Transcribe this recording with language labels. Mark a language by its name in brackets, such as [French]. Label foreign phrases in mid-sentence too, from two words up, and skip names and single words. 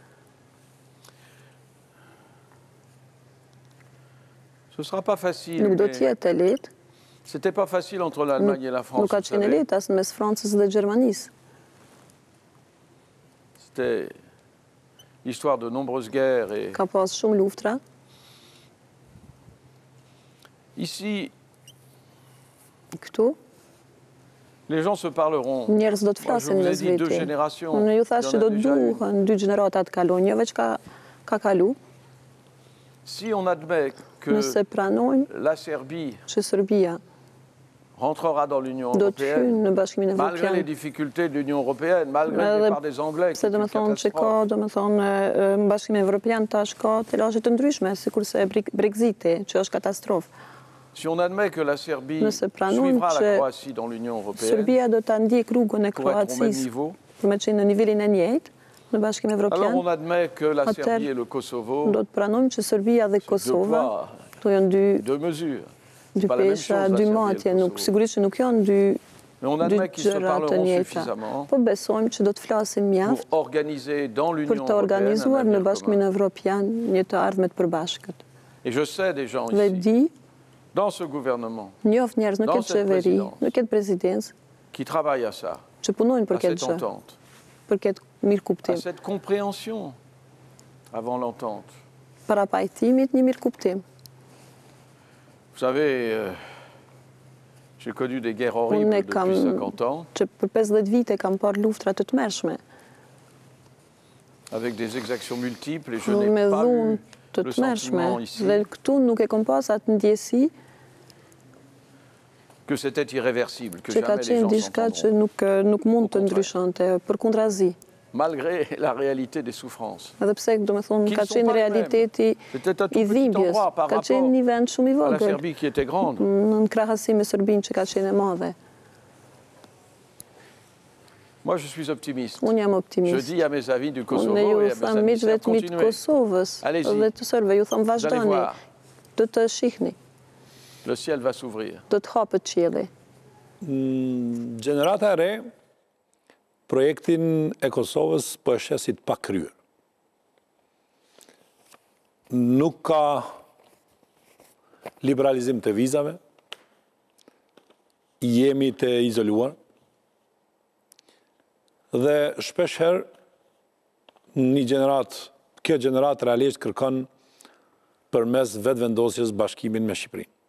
[French] Ce ne sera pas facile, [Albanian] Nuk do [French] mais [Albanian] të jetë e lehtë. [French] c'était pas facile entre l'Allemagne et la France. [Albanian] Nuk ka [French] vous [Albanian] qenë e [French] savez. [Albanian] lehtë as mes Francës dhe Gjermanisë. [French] C'était l'histoire de nombreuses guerres. Et [Albanian] Ka pas shumë luftra. [French] ici, [Albanian] Këtu, [French] les gens se parleront. [Albanian] njerëz do të [French] Moi, je [Albanian] flasin [French] vous ai [Albanian] mes [French] dit deux [Albanian] veti. [French] générations. [Albanian] Unë ju [French] Il [Albanian] thash [French] y en [Albanian] që [French] a [Albanian] do [French] déjà eu. [Albanian] duhen 2 gjenerata të kalojnë, jo veç ka kalu. [French] Si on admet que [Albanian] Nëse pranojnë [French] la Serbie [Albanian] që Serbia [French] rentrera dans l'Union [Albanian] do të hynë [French] européenne, [Albanian] në Bashkimin [French] malgré les [Albanian] Evropian, [French] difficultés de l'Union européenne, malgré le [Albanian] Edhe [French] départ des Anglais, qui [Albanian] se [French] est [Albanian] do [French] une [Albanian] me thonë që ka, [French] catastrophe. [Albanian] do me thonë, në Bashkimin Evropian tash ka të të ndryshme, sikurse Brexiti, që është katastrofë. [French] Si on admet que la Serbie [Albanian] Nëse pranojmë [French] suivra la [Albanian] që [French] Croatie dans l'Union européenne, [Albanian] Serbia do ta ndjek rrugën e [French] pour être au même [Albanian] Kroacisë [French] niveau, [Albanian] për me qenë në nivelin e njëjtë në Bashkimin [French] alors [Albanian] Evropian, [French] on admet que la [Albanian] Atëherë, [French] Serbie et le Kosovo, [Albanian] do të pranojmë që Serbia dhe [French] deux [Albanian] Kosova, [French] poids, [Albanian] këto janë [French] deux mesures. [Albanian] dy [French] C'est pas la même [Albanian] pesha, [French] chose, la [Albanian] dy [French] Serbie et [Albanian] matje, [French] le [Albanian] nuk [French] Kosovo. [Albanian] sigurisht që nuk janë [French] Mais on [Albanian] dy [French] admet qu'ils se [Albanian] gjëra të [French] parleront [Albanian] njëjta. [French] suffisamment [Albanian] Po besojmë që do të flasim [French] pour [Albanian] mjaft [French] organiser dans [Albanian] për [French] l'Union [Albanian] të [French] européenne un [Albanian] organizuar në [French] avenir [Albanian] Bashkimin [French] commun. [Albanian] Evropian një të ardhme të përbashkët. [French] Et je sais des gens [Albanian] Dhe [French] ici, [Albanian] di, [French] dans ce gouvernement, [Albanian] njoft njerëz në [French] Dans [Albanian] këtë [French] cette [Albanian] qeveri, [French] présidence. [Albanian] në këtë presidencë, [French] qui travaillent à ça, [Albanian] që punojnë për [French] à [Albanian] këtë [French] cette [Albanian] gjë, [French] entente, [Albanian] për këtë mirë [French] à [Albanian] kuptim. [French] cette compréhension avant l'entente. [Albanian] Para pajtimit një mirë kuptim. [French] Vous savez, j'ai connu des guerres horribles [Albanian] Unë e [French] depuis [Albanian] kam [French] 50 ans. [Albanian] që për 50 vite kam parë luftra të tmerrshme. [French] avec des exactions multiples et je n'ai [Albanian] me [French] pas [Albanian] dhunë [French] eu [Albanian] të [French] le [Albanian] tmerrshme. [French] sentiment ici [Albanian] Dhe këtu nuk e kom pas atë ndjesi [French] que c'était irréversible, que [Albanian] që ka [French] jamais les [Albanian] qenë [French] gens [Albanian] diçka që [French] s'entendront, [Albanian] nuk mund [French] Au [Albanian] të [French] contraire. [Albanian] ndryshonte, përkundrazi. [French] malgré la réalité des souffrances. [Albanian] Edhe pse, do me thonë, [French] Qui [Albanian] ka [French] ne sont [Albanian] qenë [French] pas les [Albanian] realiteti [French] C'était un tout [Albanian] i [French] petit [Albanian] dhimbjes, [French] endroit par [Albanian] ka qenë [French] rapport [Albanian] një vend shumë i [French] à la [Albanian] vogël, [French] Serbie qui était grande. [Albanian] në krahasim me Serbinë që ka qenë e madhe. [French] Moi, je suis optimiste. [Albanian] Unë jam [French] Je [Albanian] optimist. [French] dis à mes amis du Kosovo [Albanian] Unë ju [French] et à mes [Albanian] tham [French] amis [Albanian] miqve [French] serbes, [Albanian] të mi të [French] continuez. [Albanian] Kosovës [French] Allez-y. [Albanian] dhe të sërbëve, ju tham [French] Vous allez [Albanian] vazhdoni, [French] voir, [Albanian] do të shihni, [French] le ciel va s'ouvrir. [Albanian] do të hapet qielli. Gjenerata e re, projektin e Kosovës po e sheh si të pakryer. Nuk ka liberalizim të vizave, jemi të izoluar, dhe shpesh herë një kjo gjenerat realisht kërkon përmes vetëvendosjes bashkimin me Shqipërinë.